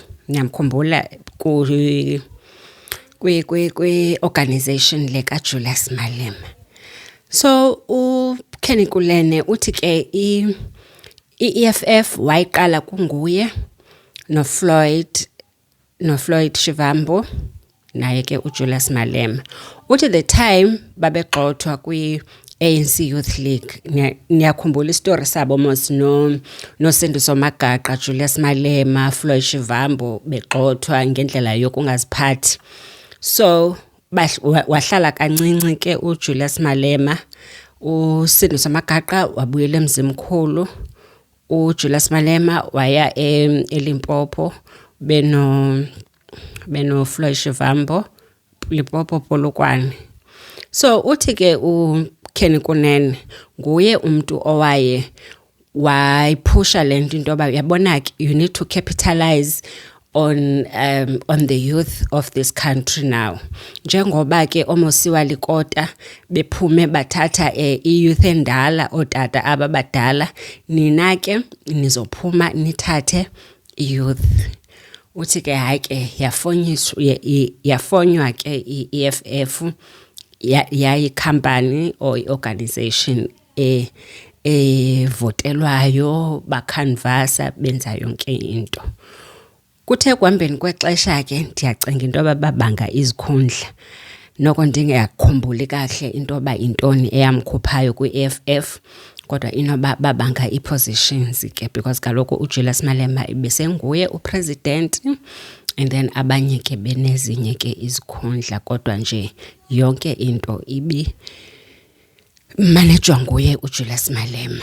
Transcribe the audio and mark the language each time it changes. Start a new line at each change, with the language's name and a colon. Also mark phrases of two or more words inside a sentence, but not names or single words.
Xhosa: Niyamkhumbula kwi-organization le kaJulius Malema. So uKenny Kunene uthi ke i-EFF wayiqala kunguye noFloyd Shivambu naye ke uJulius Malema. Uthi
English: the time
Xhosa: babegxothwa kwi-ANC Youth League. Niyakhumbula istory sabo mos noSindiso Magaqa, Julius Malema, Floyd Shivambu begxothwa ngendlela yokungaziphathi. So wahlala kancinci ke uJulius Malema, uSindiso Magaqa wabuyela eMzimkhulu, uJulius Malema waya eLimpopo beno Floyd Shivambu Limpopo Polokwane. So uthi ke uKenny Kunene nguye umuntu owaye wayiphusha lento into ba yabona ke
English: you need to capitalize on the youth of this country now.
Xhosa: Njengoba ke oMosiwa Likota bephume bathatha i-youth endala, otata ababadala, nina ke nizophuma nithathe i-youth. Uthi ke hayi ke yafonywa ke i-EFF yayi
English: company or organization
Xhosa: votelwayo, bacanvasa, benza yonke into. Kuthe kuhambeni kwexesha ke ndiyacinga into babanga izikhundla. Noko ndingekhumbuli kahle into ba intoni eyamkhuphayo kwi-EFF, kodwa inoba babanga i-positions ke because kaloku uJulius Malema besenguye upresident,
English: and then
Xhosa: abanye ke benezinye ke izikhundla, kodwa nje yonke into ibi manejwa nguye uJulius Malema.